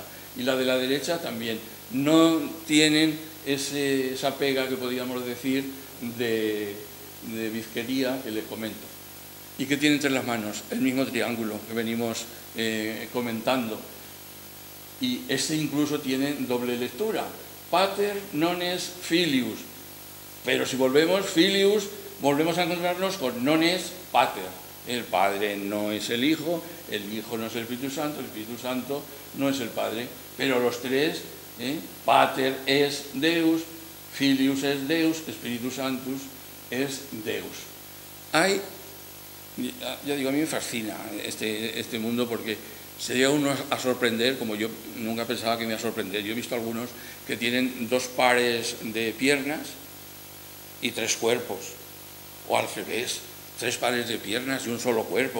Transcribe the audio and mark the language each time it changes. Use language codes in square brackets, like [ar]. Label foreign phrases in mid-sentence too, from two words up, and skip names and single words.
[es] Y la de la derecha también. No tienen esa pega que podríamos decir de bizquería que les comento. ¿Y qué tiene entre las manos? El mismo triángulo que venimos comentando. Y este incluso tiene doble lectura. [la] Pater nones filius. [es] Pero si volvemos, filius, volvemos a encontrarnos con [la] nones pater. [es] El Padre no es el Hijo no es el Espíritu Santo no es el Padre, pero los tres, [la] Pater es Deus, Filius es Deus, Spiritus Sanctus es Deus. [es] Ya digo, a mí me fascina este mundo porque se llega uno a sorprender, como yo nunca pensaba que me iba a sorprender. Yo he visto algunos que tienen 2 pares de piernas y 3 cuerpos, o al revés, 3 pares de piernas y un solo cuerpo.